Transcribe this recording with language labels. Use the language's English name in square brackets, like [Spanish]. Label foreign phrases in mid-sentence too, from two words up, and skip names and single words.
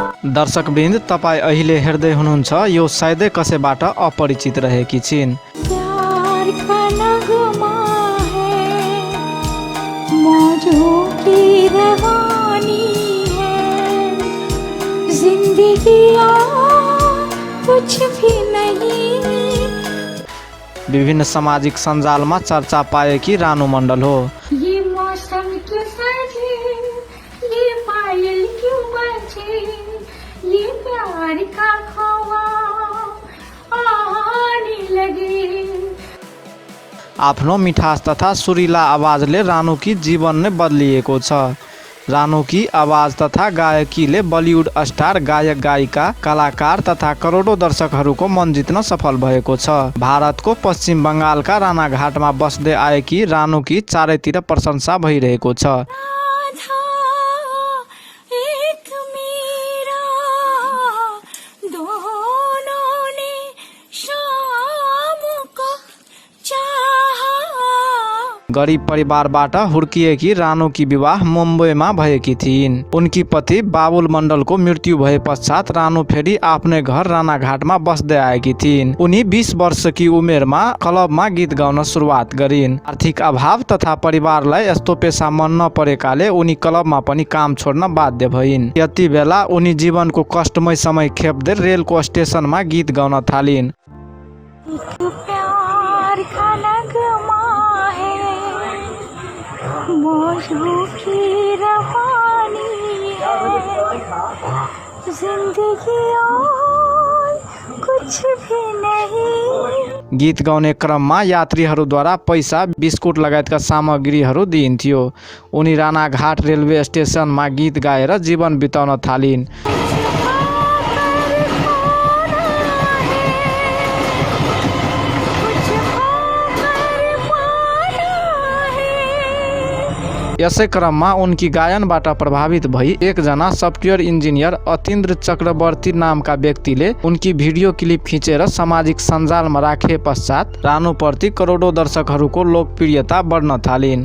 [Nepali] दर्शकवृन्द, तपाईँ अहिले हेर्दै हुनुहुन्छ यो सायदै कसैबाट अपरिचित रहेकी छिन्। [Hindi] प्यार का नगमा है, मौजों की रवानी है, जिंदगी और कुछ भी नहीं। [Nepali] विभिन्न सामाजिक सञ्जालमा चर्चा पाएकी रानु मण्डल हो। [Hindi] ये मौसम क्यों सजे, ये पायल क्यों बजे, ये प्यार का ख्वाब आने लगे। [Nepali] आफ्नो मिठास तथा सुरीला आवाजले रानुकी जीवन नै बदलिएको छ। रानुकी आवाज तथा गायकीले [English] Bollywood star, [Nepali] गायक गायिका, कलाकार तथा करोडौं दर्शकहरूको मन जित्न सफल भएको छ। भारतको पश्चिम बङ्गालका रानाघाटमा बस्दै आएकी रानुकी चारैतिर प्रशंसा भइरहेको छ। [Hindi] राधा एक मेरा, दोनों ने शाम को चाहा। [Nepali] गरिब परिवारबाट हुर्किएकी रानुकी विवाह मुम्बईमा भएकी थिइन्। उनकी पति बाबुल मण्डलको मृत्यु भए पश्चात रानु फेरि आफ्नै घर रानाघाटमा बस्दै आएकी थिइन्। उनी 20 वर्षकी उमेरमा क्लबमा गीत गाउन सुरुवात गरिन्। आर्थिक अभाव तथा परिवारलाई यस्तो पेसा मन नपरेकाले उनी क्लबमा पनि काम छोड्न बाध्य भइन्। यति बेला उनी जीवनको कष्टमय समय खेप्दै रेलको स्टेसनमा गीत गाउन थालिन्। [Hindi] प्यार का नगमा है, मौजों की रवानी है, जिंदगी और कुछ भी नहीं। [Nepali] गीत गाउने क्रममा यात्रीहरूद्वारा पैसा, बिस्कुट लगायतका सामग्रीहरू दिइन्थ्यो। उनी रानाघाट रेलवे स्टेसनमा गीत गाएर जीवन बिताउन थालिन्। यसै क्रममा उनकी गायनबाट प्रभावित भई एकजना [English] software engineer [Nepali] अतिन्द्र चक्रवर्ती नामका व्यक्तिले उनकी [English] video clip [Nepali] खिचेर सामाजिक सञ्जालमा राखे पश्चात रानुप्रति करोडौं दर्शकहरूको लोकप्रियता बढ्न थालिन्।